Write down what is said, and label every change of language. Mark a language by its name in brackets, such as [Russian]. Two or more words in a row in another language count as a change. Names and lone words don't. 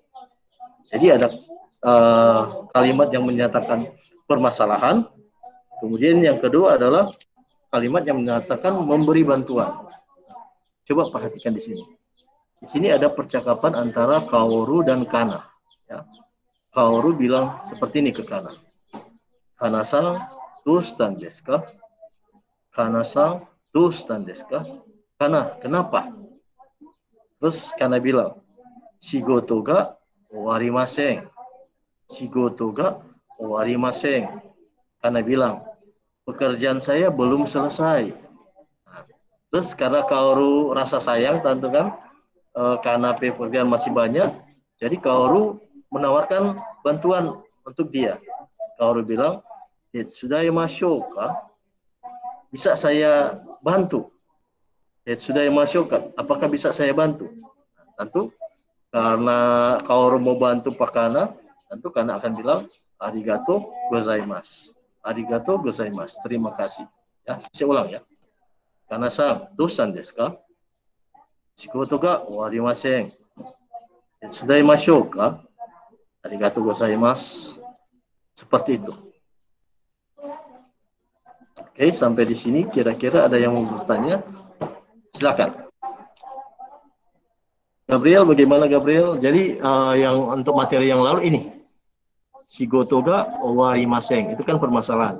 [Indonesian] Jadi ada kalimat yang menyatakan permasalahan. Kemudian yang kedua adalah kalimat yang menyatakan memberi bantuan. Coba perhatikan di sini. Di sini ada percakapan antara Kaoru dan Kana. Ya. Kaoru bilang seperti ini ke Kana. [Japanese] カナさん、どうしたんですか? カナさん、どうしたんですか? [Indonesian] Kana, kenapa? Terus Kana bilang, [Japanese] 仕事が終わりません. 仕事が終わりません. [Indonesian] Kana bilang, pekerjaan saya belum selesai. Nah, terus karena Kaoru rasa sayang, tentu kan, karena pekerjaan masih banyak, jadi Kaoru menawarkan bantuan untuk dia. Kaoru bilang, [Japanese] "手伝いか? [Indonesian] Bisa saya bantu? [Japanese] 手伝いか? [Indonesian] Apakah bisa saya bantu?" Tentu karena Kaoru mau bantu Pak Kana, tentu Kana akan bilang, [Japanese] "ありがとうございます." ありがとうございます. [Indonesian] Terima kasih. Ya, saya ulang ya. [Japanese] カナさん、どうしたんですか? 仕事が終わりません。手伝いか? ありがとうございます. [Indonesian] Seperti itu. Oke, sampai di sini kira-kira ada yang mau bertanya? Silakan. Gabriel, bagaimana Gabriel? Jadi yang untuk materi yang lalu ini, [Japanese] 仕事が終わりません, [Indonesian] itu kan permasalahan.